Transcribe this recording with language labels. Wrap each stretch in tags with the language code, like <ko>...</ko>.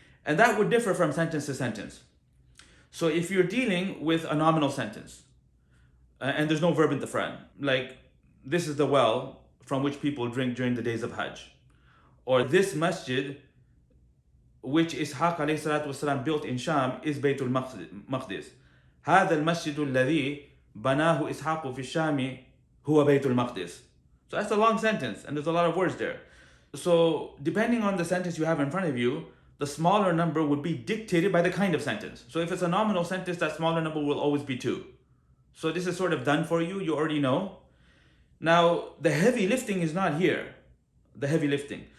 <en>And that would differ from sentence to sentence. So if you're dealing with a nominal sentence, and there's no verb in the front, like this is the well from which people drink during the days of Hajj, or this masjid which Ishaq alayhi salatu wasalam built in Sham is Baytul Maqdis.</en> <ar>هذا المسجد الذي بناه إسحاق في الشام هو بيت المقدس.</ar> <en>So that's a long sentence and there's a lot of words there. So depending on the sentence you have in front of you, the smaller number would be dictated by the kind of sentence. So if it's a nominal sentence, that smaller number will always be 2. So this is sort of done for you, you already know. Now the heavy lifting is not here, the heavy lifting.</en>